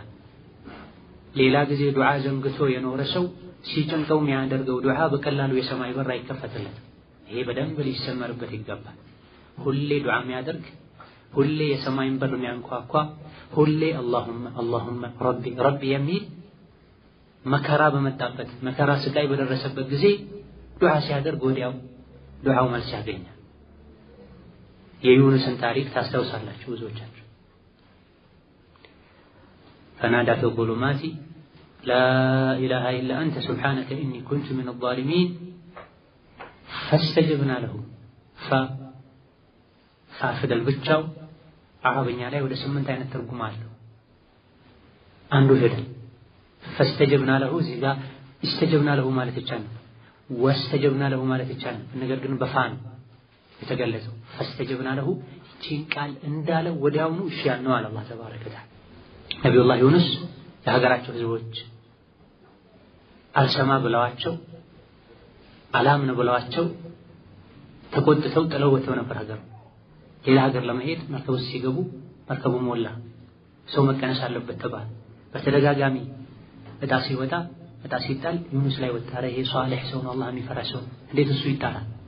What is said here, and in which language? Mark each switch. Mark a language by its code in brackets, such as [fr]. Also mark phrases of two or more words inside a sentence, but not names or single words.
[am] ሌላ ጊዜ ዱዓ ዘንግቶ የኖረ ሰው ሲጨንቀው የሚያደርገው ዱዓ በቀላሉ የሰማይ በር አይከፈትለትም ይሄ በደንብ ሊሰመርበት ይገባል ሁሌ ዱዓ የሚያደርግ ሁሌ የሰማይን በር የሚያንኳኳ ሁሌ [ar] اللهم ربي [am] የሚል መከራ በመጣበት መከራ ስቃይ በደረሰበት ጊዜ ዱዓ ሲያደርግ ወዲያው ዱዓው መልስ ያገኛል የዩኑስን ታሪክ ታስታውሳላችሁ ብዙዎቻችሁ [ar] فنادى في الظلمات لا إله إلا أنت سبحانك إني كنت من الظالمين فاستجبنا له [am] فافدل ብቻው አረብኛ ላይ ወደ 8 አይነት ትርጉም አለው አንዱ ፊደል [ar] فاستجبنا له [am] እዚህ ጋር [ar] استجبنا له [am] ማለት ይቻላል [ar] واستجبنا له [am] ማለት ይቻላል ነገር ግን በፋን የተገለጸው [ar] فاستجبنا له [am] ይህን ቃል እንዳለ ወዲያውኑ እሺ ያልነው አለ [ar] الله تبارك وتعالى [am] ነብዩላህ ዩኑስ የሀገራቸው ህዝቦች አልሰማ ብለዋቸው አላምን ብለዋቸው ተቆጥተው ጥለው ወጥተው ነበር ሀገር ሌላ ሀገር ለመሄድ መርከቡ ሲገቡ መርከቡ ሞላ ሰው መቀነስ አለበት ተባለ በተደጋጋሚ እጣ ሲወጣ እጣ ሲጣል ዩኑስ ላይ ወጣረ ይሄ ሷሊህ ሰው ነው አላህ የሚፈራ ሰው እንዴት እሱ ይጣላል